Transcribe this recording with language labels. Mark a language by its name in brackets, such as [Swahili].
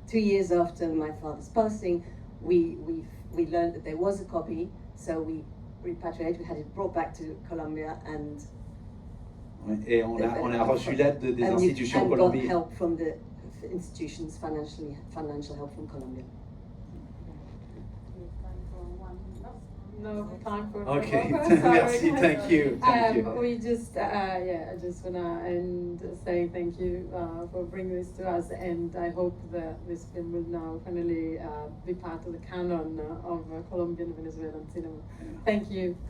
[English] 2 years after my father's passing, we learned that there was a copy, so we repatriated, we had it brought back to Colombia, and [French] et on a reçu l'aide des institutions [English] and [French] colombiennes. [English] got help from the institutions, financial help from Colombia. No time for Okay, one more. [French] merci, [English] thank you. We just, I just wanna end saying thank you for bringing this to us, and I hope that this film will now finally be part of the canon of Colombian Venezuelan cinema. Thank you.